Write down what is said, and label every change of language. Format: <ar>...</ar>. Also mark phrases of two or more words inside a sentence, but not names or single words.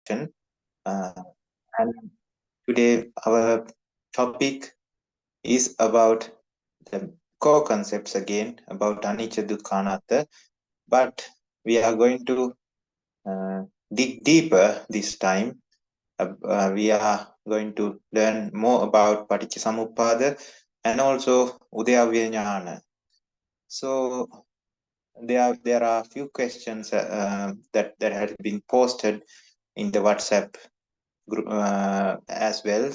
<en>And today our topic is about the core concepts again about</en> <pi>anicca dukkha anatta,</pi> <en>but we are going to dig deeper this time. We are going to learn more about</en> <pi>Paṭicca Samuppāda</pi> <en>and also</en> <pi>Udayavaya Ñāna.</pi> <en>So there are a few questions that have been posted in the WhatsApp group as well.</en>